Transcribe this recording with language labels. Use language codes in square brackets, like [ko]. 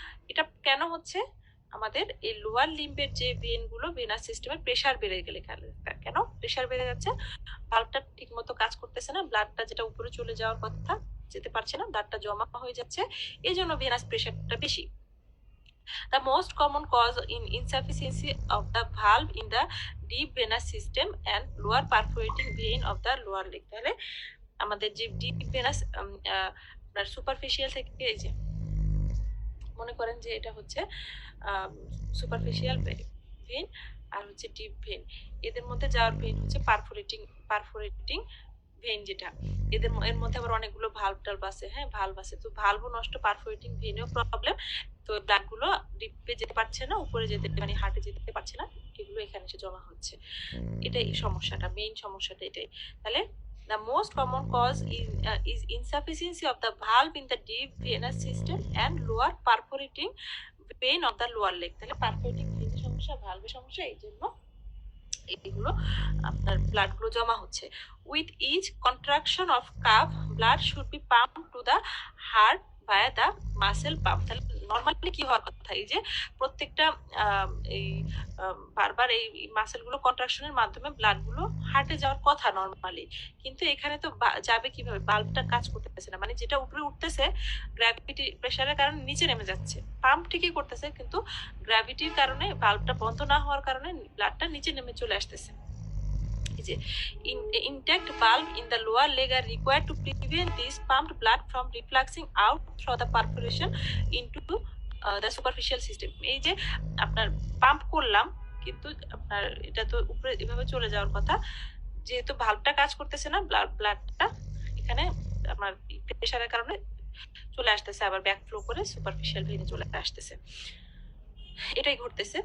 [bn] এটা কেন হচ্ছে, আমাদের এই লোয়ার লিম্বের যে ভেন গুলো ভেনাস সিস্টেমের প্রেসার বেড়ে গেলে, কেন প্রেসার বেড়ে যাচ্ছে, ভাল্বটা ঠিক মতো কাজ করতেছে না, ব্লাডটা যেটা উপরে চলে যাওয়ার কথা যেতে পারছে না, ব্লাডটা জমা হয়ে যাচ্ছে, এই জন্য ভেনাস প্রেসারটা বেশি। [en] The most common cause in insufficiency of the valve in the deep venous system and lower perforating vein of the lower leg। [bn] তাহলে আমাদের যে ডিপ ভেনাস আপনার সুপারফিশিয়াল থেকে এই যে মনে করেন যে এটা হচ্ছে সুপারফিশিয়াল ভেইন আর হচ্ছে ডিপ ভেইন, এদের মধ্যে যাওয়ার ভেইন হচ্ছে পারফোরেটিং ভেইন যেটা, এর মধ্যে আবার অনেকগুলো ভালভ টালভ আছে, হ্যাঁ ভালভ আছে, তো ভালভও নষ্ট, পারফোরেটিং ভেইনেও প্রবলেম, তো ব্লাড গুলো ডিপে যেতে পারছে না, উপরে যেতে মানে হার্টে যেতে পারছে না, এগুলো এখানে এসে জমা হচ্ছে। এটাই সমস্যাটা, মেইন সমস্যাটা এটাই। [en] তাহলে the most common cause is insufficiency of the valve in the deep venous system and lower perforating vein of the lower leg। [bn] তাহলে পারফোরেটিং ভেইনের সমস্যা, ভালভের সমস্যা, এই জন্য এগুলো আপনার ব্লাড গুলো জমা হচ্ছে। [en] With each contraction of calf blood should be pump to the heart via the muscle pump. [bn] তাহলে নর্মালি কি হওয়ার কথা, এই যে প্রত্যেকটা এই বারবার এই মাসেল গুলো কন্ট্রাকশনের মাধ্যমে ব্লাড গুলো হার্টে যাওয়ার কথা নর্মালি, কিন্তু এখানে তো যাবে কিভাবে, বাল্বটা কাজ করতেছে না, মানে যেটা উপরে উঠতেছে গ্র্যাভিটি প্রেসারের কারণে নিচে নেমে যাচ্ছে, পাম্প ঠিকই করতেছে কিন্তু গ্র্যাভিটির কারণে বাল্বটা বন্ধ না হওয়ার কারণে ব্লাডটা নিচে নেমে চলে আসতেছে। এই যে [en] intact valve in the lower leg are required to prevent this pumped blood from refluxing out through the perforation into the superficial system। [bn] এই যে আপনার পাম্প করলাম কিন্তু আপনার এটা তো উপরে এভাবে চলে যাওয়ার কথা, যেহেতু ভালভটা কাজ করতেছে না, ব্লাডটা এখানে আমার প্রেসারের কারণে চলে আসতেছে, আবার ব্যাক ফ্লো করে সুপারফিশিয়াল ভেইনে চলে আসতেছে, এটাই ঘটতেছে।